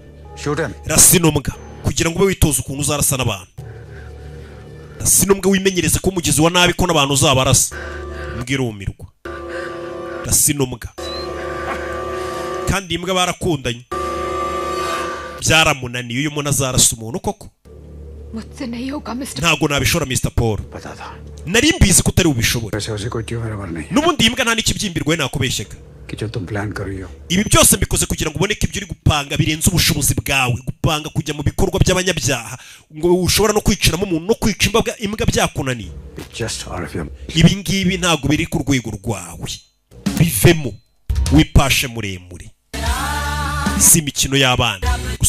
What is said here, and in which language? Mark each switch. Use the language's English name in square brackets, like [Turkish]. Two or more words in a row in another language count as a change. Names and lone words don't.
[Kinyarwanda] rasi n'umbwa kugira ngo ube witoza ukuntu uzarasa n'abantu. rasi n'umbwa wimenyereze ko umugizi wa nabi ko n'abantu uzabarasa. mbwira umirwa rasi n'umbwa kandi imbwa barakundanye byaramunaniye uyu muntu azarasa umuntu koko [Hindi] मुझसे नहीं होगा मिस्टर [Kinyarwanda] ntago nabishora Mr Paul nari mbizi ko utari ubishobora n'ubundi imbwa nta n'ikibyimbirwe nakubeshyega ibi byose mbikoze kugira ngo uboneke ibyo uri gupanga birenze ubushobozi bwawe gupanga kujya mu bikorwa by'abanyabyaha ngo ushobora no kwiciramo umuntu no kwica imbwa byakunaniye ibi ngibi ntago biri ku rwego rwawe bivemo wipashe muremure si imikino y'abana gusa